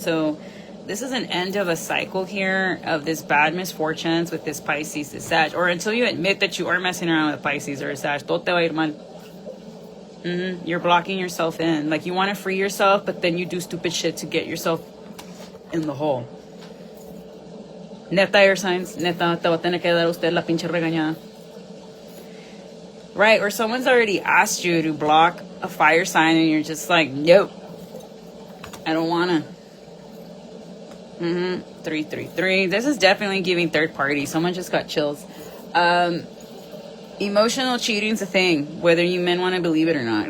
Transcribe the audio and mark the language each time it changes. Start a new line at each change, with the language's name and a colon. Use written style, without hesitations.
English: So this is an end of a cycle here of this bad misfortunes with this Pisces, this Sag. Or until you admit that you are messing around with a Pisces or a Sag,
Spanish: todo te va a ir mal.
English: You're blocking yourself in. Like, you want to free yourself, but then you do stupid shit to get yourself in the hole. Neta, air signs.
Spanish: Neta, te va a tener que dar usted la pinche regañada.
English: Right, or someone's already asked you to block a fire sign and you're just like, nope, I don't wanna. 333. This is definitely giving third party. Someone just got chills. Emotional cheating's a thing, whether you men want to believe it or not.